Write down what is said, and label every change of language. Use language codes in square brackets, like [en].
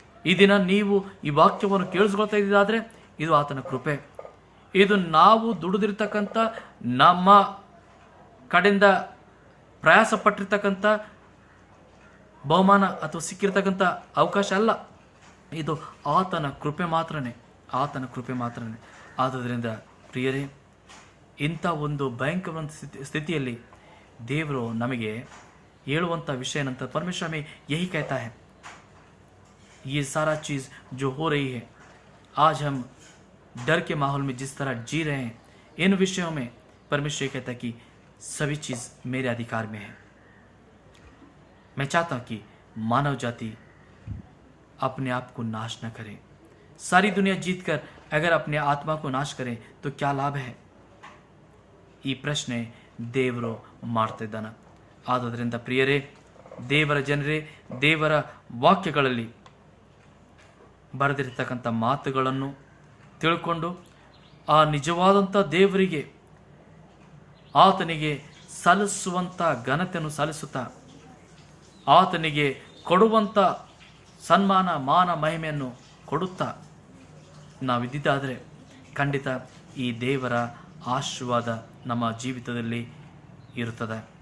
[kn] ಈ ದಿನ ನೀವು ಈ ವಾಕ್ಯವನ್ನು ಕೇಳಿಸ್ಕೊಳ್ತಾ ಇದ್ದಿದ್ದಾದರೆ ಇದು ಆತನ ಕೃಪೆ. ಇದು ನಾವು ದುಡಿದಿರ್ತಕ್ಕಂಥ, ನಮ್ಮ ಕಡೆಯಿಂದ ಪ್ರಯಾಸ ಪಟ್ಟಿರ್ತಕ್ಕಂಥ ಬಹುಮಾನ ಅಥವಾ ಸಿಕ್ಕಿರ್ತಕ್ಕಂಥ ಅವಕಾಶ ಅಲ್ಲ. ಇದು ಆತನ ಕೃಪೆ ಮಾತ್ರನೇ, ಆತನ ಕೃಪೆ ಮಾತ್ರನೇ. ಆದ್ದರಿಂದ ಪ್ರಿಯರೇ, ಇಂಥ ಒಂದು ಭಯಂಕರ ಸ್ಥಿತಿಯಲ್ಲಿ ದೇವರು ನಮಗೆ ಹೇಳುವಂಥ ವಿಷಯ ಏನಂತ, [hi] परमेश्वर में यही कहता है, ये सारा चीज़ जो हो रही है, आज हम डर के माहौल में जिस तरह जी रहे हैं, इन विषयों में परमेश्वर कहता है कि सभी चीज़ मेरे अधिकार में है. मैं चाहता हूँ कि मानव जाति अपने आप को नाश न करे. सारी दुनिया जीतकर अगर अपने आत्मा को नाश करें तो क्या लाभ है? [kn] ಈ ಪ್ರಶ್ನೆ ದೇವರು ಮಾಡ್ತಾ ಇದ್ದಾನೆ. ಆದುದರಿಂದ ಪ್ರಿಯರೇ, ದೇವರ ಜನರೇ, ದೇವರ ವಾಕ್ಯಗಳಲ್ಲಿ ಬರೆದಿರ್ತಕ್ಕಂಥ ಮಾತುಗಳನ್ನು ತಿಳ್ಕೊಂಡು ಆ ನಿಜವಾದಂಥ ದೇವರಿಗೆ, ಆತನಿಗೆ ಸಲ್ಲಿಸುವಂಥ ಘನತೆಯನ್ನು ಸಲ್ಲಿಸುತ್ತಾ, ಆತನಿಗೆ ಕೊಡುವಂಥ ಸನ್ಮಾನ, ಮಾನ, ಮಹಿಮೆಯನ್ನು ಕೊಡುತ್ತಾ ನಾವಿದ್ದಿದ್ದಾದರೆ ಖಂಡಿತ ಈ ದೇವರ ಆಶೀರ್ವಾದ ನಮ್ಮ ಜೀವಿತದಲ್ಲಿ ಇರುತ್ತದೆ.